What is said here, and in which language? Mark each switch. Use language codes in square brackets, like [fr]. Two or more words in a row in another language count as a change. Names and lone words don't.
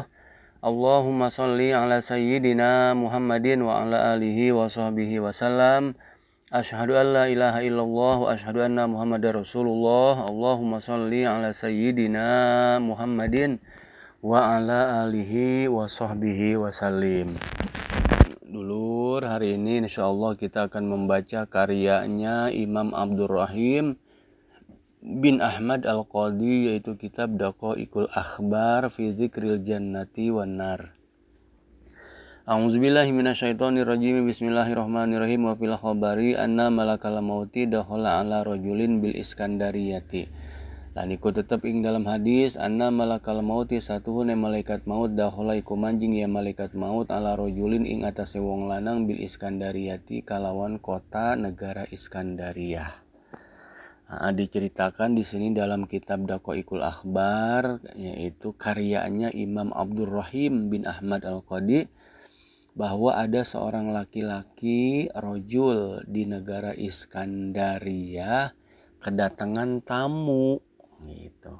[ar] اللهم صل على سيدنا محمد وعلى آله وصحبه وسلم. أشهد أن لا إله إلا الله وأشهد أن محمدا رسول الله. اللهم صل على سيدنا محمد وعلى آله وصحبه وسلم. [id] Dulur, hari ini insyaallah kita akan membaca karyanya Imam Abdurrahim bin Ahmad Al-Qadi, yaitu kitab Daqaiqul Akhbar fi Dzikril Jannati wan Nar. [ar] أعوذ بالله من الشيطان الرجيم. بسم الله الرحمن الرحيم. وفي الخبر أن ملك الموت دخل على رجل بالإسكندرية. [jv] Lan iku tetep ing dalam hadis [ar] أن ملك الموت [jv] satuhune malaikat maut dakhala iku manjing ya malaikat maut [ar] على رجل [jv] ing atase wong lanang [ar] بالإسكندرية [jv] kalawan kota negara Iskandariyah. [id] Diceritakan di sini dalam kitab Daqaiqul Akhbar, yaitu karyanya Imam Abdurrahim bin Ahmad Al-Qadi, bahwa ada seorang laki-laki rojul di negara Iskandaria kedatangan tamu gitu.